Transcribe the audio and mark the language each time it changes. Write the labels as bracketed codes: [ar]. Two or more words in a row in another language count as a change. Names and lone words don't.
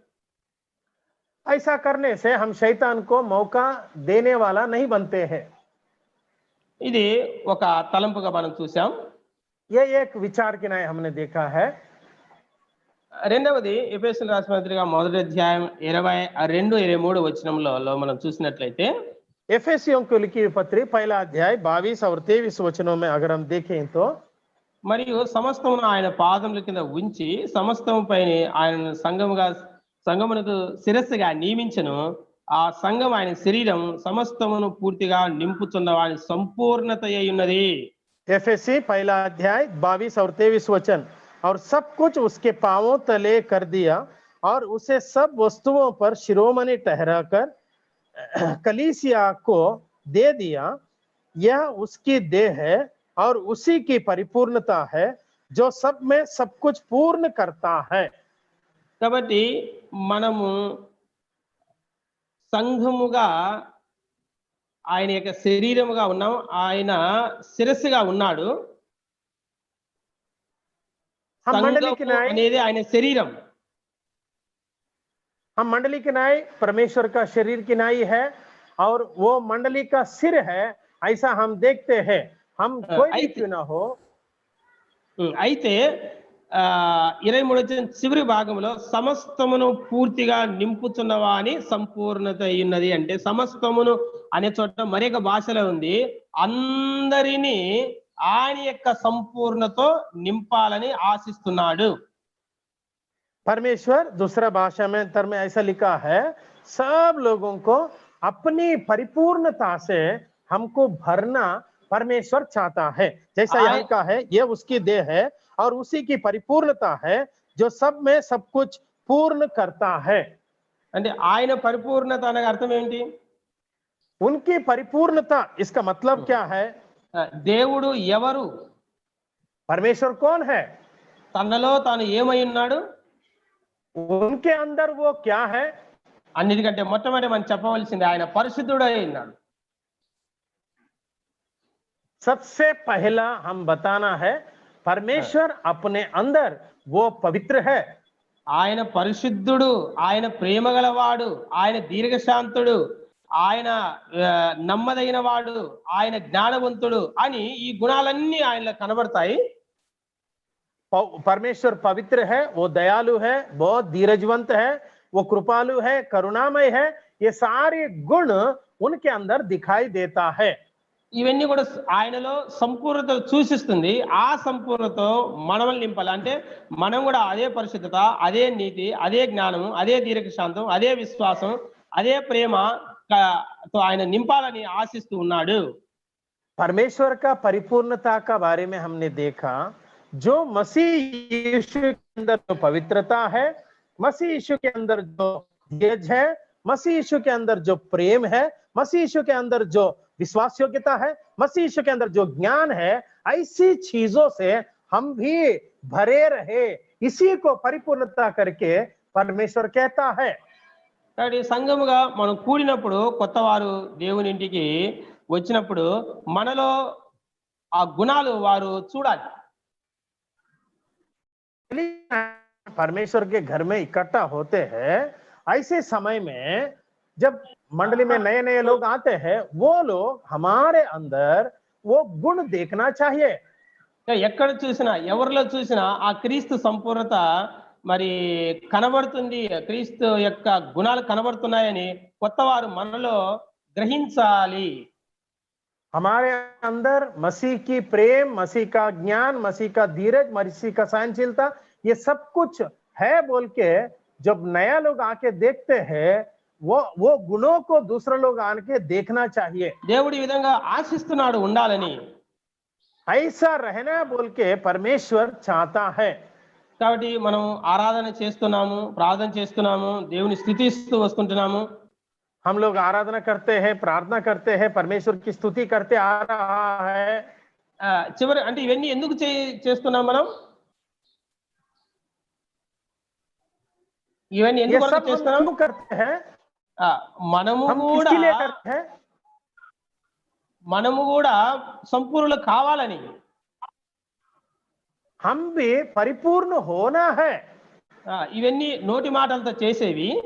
[hi] ऐसा करने से हम शैतान को मौका देने वाला नहीं बनते हैं. [te] ఇది ఒక తలంపుగా మనం చూసాం. [hi] ये एक विचार की नए हमने देखा है. [te] రెండవది ఎఫెసీయులకు రాసిన పత్రిక 1వ అధ్యాయం 22-23 వచనంలో మనం చూసినట్లయితే [hi] एफेसियों को लिखी हुई पत्री 1 अध्याय 22 और 23 वचनों में अगर हम देखें तो [te] మరియు సమస్తమును ఆయన పాదముల కింద ఉంచి సమస్తము పైన ఆయన సంఘమునకు శిరస్సుగా నియమించెను. ఆ సంఘం ఆయన శరీరం సమస్తమును పూర్తిగా నింపుచున్న వాని సంపూర్ణత అయి ఉన్నది. [hi] एफेसी 1 अध्याय 22 और 23 वचन, और सब कुछ उसके पांवों तले कर दिया और उसे सब वस्तुओं पर शिरोमणि ठहराकर कलीसिया को दे दिया। यह उसकी देह है और उसी की परिपूर्णता है, जो सब में सब कुछ पूर्ण करता है। [te] కాబట్టి మనము సంఘముగా ఆయన యొక్క శరీరముగా ఉన్నాం. ఆయన శిరస్సుగా ఉన్నాడు. [hi] हम मंडली की [te] సంఘము [hi] नाई [te] అనేది ఆయన శరీరం. [hi] हम मंडली की नाई परमेश्वर का शरीर की नाई है और वो मंडली का सिर है, ऐसा हम देखते हैं। हम कोई भी [te] అయితే [hi] क्यों ना हो, [te] అయితే 23 వచ్చిన చివరి భాగంలో సమస్తమును పూర్తిగా నింపుచున్నవా అని సంపూర్ణత అయ్యున్నది అంటే సమస్తమును అనే చోట మరొక భాషలో ఉంది. అందరినీ ఆయన యొక్క సంపూర్ణతో నింపాలని ఆశిస్తున్నాడు. [hi] परमेश्वर दूसरा भाषा में अंतर में ऐसा लिखा है, सब लोगों को अपनी परिपूर्णता से हमको भरना परमेश्वर चाहता है। जैसा यहाँ आय- लिखा है, ये उसकी देह है और उसी की परिपूर्णता है, जो सब में सब कुछ पूर्ण करता है। [te] అంటే ఆయన పరిపూర్ణత అనే అర్థం ఏంటి? [hi] उनकी परिपूर्णता, इसका मतलब क्या है? [te] దేవుడు ఎవరు? [hi] परमेश्वर कौन है? [te] తనలో తాను ఏమై ఉన్నాడు? [hi] उनके अंदर वो क्या है? [te] అన్నిటికంటే మొట్టమొదటి మనం చెప్పవలసింది ఆయన పరిశుద్ధుడై ఉన్నాడు. [hi] सबसे पहला हम बताना है, परमेश्वर अपने अंदर वो पवित्र है। [te] ఆయన పరిశుద్ధుడు, ఆయన ప్రేమ గలవాడు, ఆయన దీర్ఘశాంతుడు, ఆయన నమ్మదగిన వాడు, ఆయన జ్ఞానవంతుడు అని ఈ గుణాలన్నీ ఆయనలో కనబడతాయి. [hi] परमेश्वर पवित्र है, वो दयालु है, बहुत धीरजवंत है, वो कृपालु है, करुणामय है। ये सारे गुण उनके अंदर दिखाई देता है। [te] ఇవన్నీ కూడా ఆయనలో సంపూర్ణత సూచిస్తుంది. ఆ సంపూర్ణతో మనల్ని నింపాలి. అంటే మనం కూడా అదే పరిశుద్ధత, అదే నీతి, అదే జ్ఞానం, అదే దీర్ఘశాంతం, అదే విశ్వాసం, అదే ప్రేమ తో ఆయన నింపాలని ఆశిస్తూ ఉన్నాడు. [hi] परमेश्वर का परिपूर्णता का बारे में हमने देखा, जो मसीह यीशु के अंदर जो पवित्रता है, मसीह यीशु के अंदर जो धीरज है, मसीह यीशु के अंदर जो प्रेम है, मसीह यीशु के अंदर जो विश्वास योग्यता है, मसीह यीशु के अंदर जो ज्ञान है, ऐसी चीजों से हम भी भरे रहे, इसी को परिपूर्णता करके परमेश्वर कहता है। [te] కాబట్టి సంఘముగా మనం కూడినప్పుడు, కొత్త వారు దేవుని ఇంటికి వచ్చినప్పుడు మనలో ఆ గుణాలు వారు చూడాలి. [hi] परमेश्वर के घर में इकट्ठा होते हैं, ऐसे समय में जब मंडली में नए नए लोग आते हैं, वो लोग हमारे अंदर वो गुण देखना चाहिए। [te] ఎక్కడ చూసినా, ఎవరిలో చూసినా ఆ క్రీస్తు సంపూర్ణత మరి కనబడుతుంది, క్రీస్తు యొక్క గుణాలు కనబడుతున్నాయని కొత్త వారు మనలో గ్రహించాలి. [hi] हमारे अंदर मसीह की प्रेम, मसीह का ज्ञान, मसीह का धीरज, मसीह का सहनशीलता, ये सब कुछ है बोल के जब नया लोग आके देखते हैं, वो गुणों को दूसरे लोग आके देखना चाहिए। [te] దేవుడు ఈ విధంగా ఆశిస్తున్నాడు ఉండాలని. [hi] ऐसा रहना बोल के परमेश्वर चाहता है। [te] కాబట్టి మనం ఆరాధన చేస్తున్నాము, ప్రార్థన చేస్తున్నాము, దేవుని స్తుతిస్తూ వస్తుంటున్నాము. [hi] हम लोग आराधना करते हैं, प्रार्थना करते हैं, परमेश्वर की स्तुति करते आ रहा है। [te] చివరి అంటే ఇవన్నీ ఎందుకు చేస్తున్నాం మనం? ఇవన్నీ [hi] ये [te] ఎందుకు [hi] सब हम [te] చేస్తున్నాం? [hi] क्यों करते हैं? [te] మనము [hi] हम [te] కూడా [hi] किसके लिए करते हैं? [te] మనము కూడా సంపూర్ణులు కావాలని, [hi] हम भी परिपूर्ण होना है। [te] ఇవన్నీ నోటి మాటలతో చేసేవి,